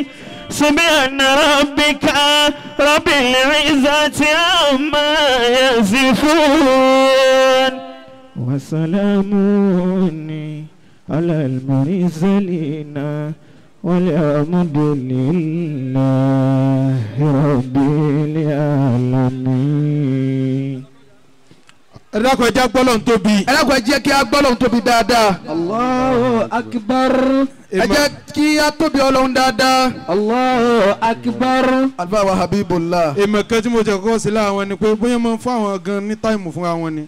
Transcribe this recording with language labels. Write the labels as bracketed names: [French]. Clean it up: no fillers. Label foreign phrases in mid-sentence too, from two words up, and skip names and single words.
[Arabic] سبحان ربك رب العزة عما يصفون وسلام على المرسلين والحمد لله رب العالمين. [Yoruba] ẹ dákun ẹ jẹ́ gbọ́lọ́n tóbi. ẹ dákun ẹ jẹ́ kí a gbọ́lọ́n tóbi dáadáa. [Arabic] الله أكبر. [Yoruba] ẹ jẹ́ kí a tóbi Ọlọ́run dáadáa. [Arabic] الله أكبر. [Yoruba] Alfa wa Habibullah. èèmọ̀ kan tí mo jẹ́ kọ́kọ́ sí láwọn ni pé bóyá máa ń fún àwọn gan ní táìmù fúnra wọn ni.